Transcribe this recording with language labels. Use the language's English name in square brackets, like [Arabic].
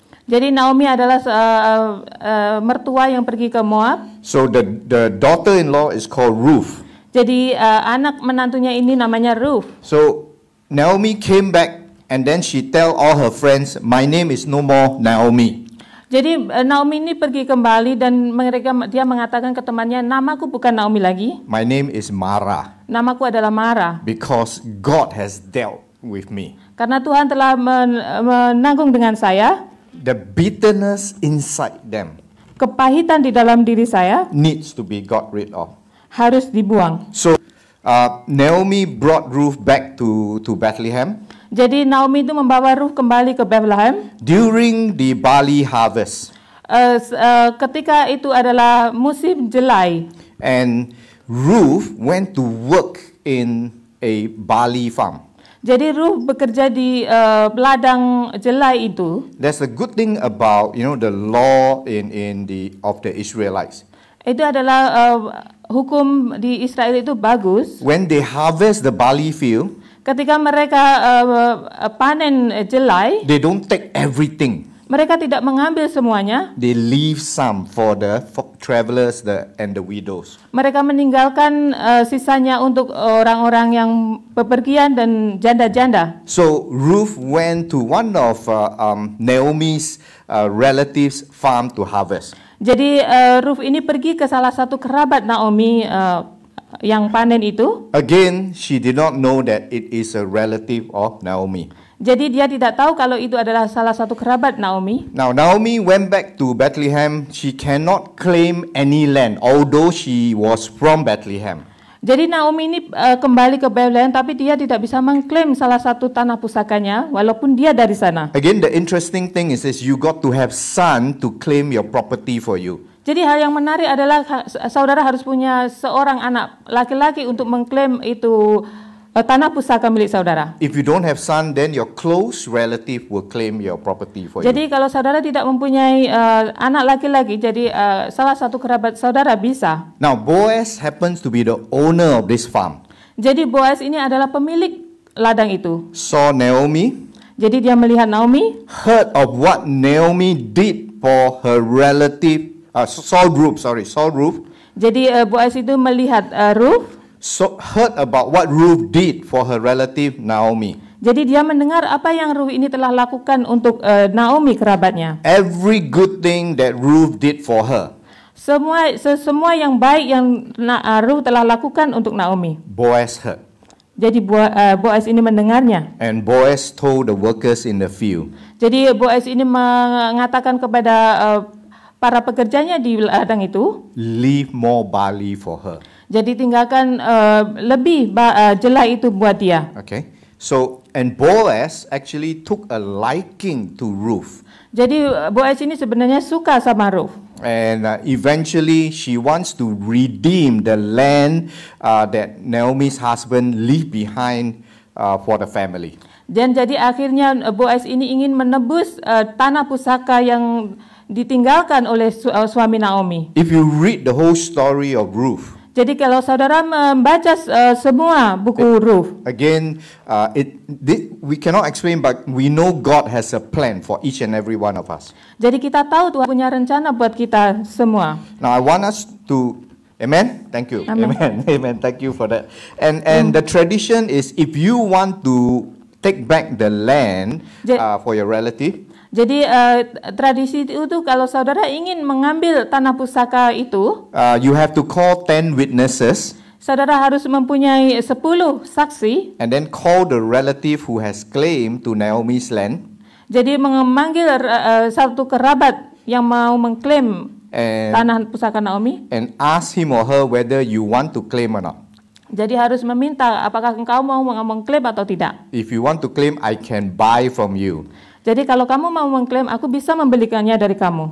[Indonesian] Jadi Naomi adalah mertua yang pergi ke Moab. [English] So the daughter-in-law is called Ruth. [Indonesian] Jadi anak menantunya ini namanya Ruth. [English] So Naomi came back and then she tell all her friends, my name is no more Naomi. [Indonesian] Jadi Naomi ini pergi kembali dan dia mengatakan ke temannya, namaku bukan Naomi lagi. [English] My name is Mara. [Indonesian] Namaku adalah Mara. [English] Because God has dealt with me. [Indonesian] Karena Tuhan telah menanggung dengan saya. [English] The bitterness inside them [Indonesian] Kepahitan di dalam diri saya [English] needs to be got rid of. [Indonesian] Harus dibuang. [English] So Naomi brought Ruth back to Bethlehem. [Indonesian] Jadi Naomi itu membawa Ruth kembali ke Bethlehem. [English] During the barley harvest. [Indonesian] Ketika itu adalah musim jelai. [English] And Ruth went to work in a barley farm. [Indonesian] Jadi Ruth bekerja di ladang jelai itu. [English] There's a good thing about the law of the Israelites. [Indonesian] Itu adalah hukum di Israel itu bagus. [English] When they harvest the barley field, [Indonesian] ketika mereka panen jelai, [English] they don't take everything. [Indonesian] Mereka tidak mengambil semuanya. [English] They leave some for the travelers and the widows. [Indonesian] Mereka meninggalkan sisanya untuk orang-orang yang bepergian dan janda-janda. [English] So Ruth went to one of Naomi's relatives' farm to harvest. [Indonesian] Jadi Ruth ini pergi ke salah satu kerabat Naomi yang panen itu. [English] Again, she did not know that it is a relative of Naomi. [Indonesian] Jadi dia tidak tahu kalau itu adalah salah satu kerabat Naomi. [English] Now Naomi went back to Bethlehem. She cannot claim any land, although she was from Bethlehem. [Indonesian] Jadi Naomi ini kembali ke Bethlehem, tapi dia tidak bisa mengklaim salah satu tanah pusakanya, walaupun dia dari sana. [English] Again, the interesting thing is you got to have son to claim your property for you. [Indonesian] Jadi hal yang menarik adalah saudara harus punya seorang anak laki-laki untuk mengklaim itu tanah pusaka milik saudara. [English] If you don't have son, then your close relative will claim your property for [Indonesian] Jadi [English] you. [Indonesian] kalau saudara tidak mempunyai anak laki-laki, jadi salah satu kerabat saudara bisa. [English] Now Boaz happens to be the owner of this farm. [Indonesian] Jadi Boaz ini adalah pemilik ladang itu. [English] Saw Naomi, [Indonesian] Jadi dia melihat Naomi, [English] heard of what Naomi did for her relative, Saul Ruth. [Indonesian] Jadi Boaz itu melihat Ruth. [English] So heard about what Ruth did for her relative Naomi. [Indonesian] Jadi dia mendengar apa yang Ruth ini telah lakukan untuk Naomi kerabatnya. [English] Every good thing that Ruth did for her. [Indonesian] Semua yang baik yang Ruth telah lakukan untuk Naomi. [English] Boaz heard. [Indonesian] Jadi Boaz ini mendengarnya. [English] And Boaz told the workers in the field. [Indonesian] Jadi Boaz ini mengatakan kepada para pekerjanya di ladang itu, [English] leave more barley for her. [Indonesian] Jadi tinggalkan lebih jelai itu buat dia. [English] Okay. So and Boaz actually took a liking to Ruth. [Indonesian] Jadi Boaz ini sebenarnya suka sama Ruth. [English] And eventually she wants to redeem the land that Naomi's husband leave behind for the family. [Indonesian] Dan jadi akhirnya Boaz ini ingin menebus tanah pusaka yang ditinggalkan oleh suami Naomi. [English] If you read the whole story of Ruth, [Indonesian] jadi kalau saudara membaca semua buku Ruth, [English] again, we cannot explain, but we know God has a plan for each and every one of us. [Indonesian] Jadi kita tahu Tuhan punya rencana buat kita semua. [English] Now I want us to, amen. Thank you. Amen. Amen. Amen. Thank you for that. And the tradition is, if you want to take back the land for your relative. [Indonesian] Jadi tradisi itu kalau saudara ingin mengambil tanah pusaka itu, [English] you have to call 10 witnesses. [Indonesian] Saudara harus mempunyai 10 saksi. [English] And then call the relative who has claim to Naomi's land. [Indonesian] Jadi memanggil satu kerabat yang mau mengklaim tanah pusaka Naomi. [English] And ask him or her whether you want to claim or not. [Indonesian] Jadi harus meminta apakah engkau mau mengklaim atau tidak. [English] If you want to claim, I can buy from you. [Indonesian] Jadi kalau kamu mau mengklaim, aku bisa membelikannya dari kamu.